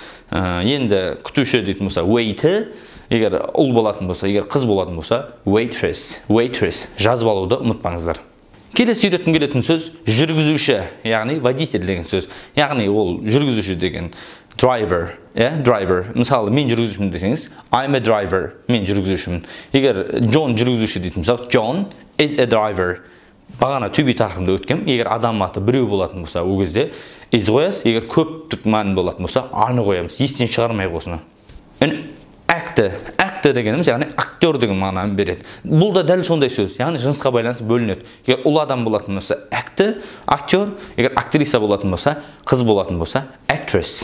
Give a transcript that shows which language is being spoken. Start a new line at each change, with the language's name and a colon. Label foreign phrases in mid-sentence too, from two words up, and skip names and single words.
Kazakh: Енді күтуші дейтін болса waiter, егер ұл болатын болса, егер қыз болатын болса waitress. Жазып алуды ұмытпаңыздар. Келесі үйреткім келетін сөз жүргізуші, яғни водитель деген сөз. Яғни ол жүргізуші деген driver. Мысалы, мен жүргізушімін десеңіз,
English: I'm a driver.
Kazakh: Мен жүргізушімін. Егер John жүргізуші дейтін болсақ,
English: John is a driver.
Kazakh: Бағана
English: to be
Kazakh: тақырыбында өткем. Егер адам аты біреу болатын болса, ол кезде is қоясыз. Егер көптік мән болатын болса, аны қоямыз. Естен шығармайық осыны. Actor дегеніміз, яғни актер деген мағынаны береді. Бұл да дәл сондай сөз, яғни жынысқа байланысты бөлінеді. Егер ұл адам болатын болса, актер, егер актриса болатын болса, қыз болатын болса, actress.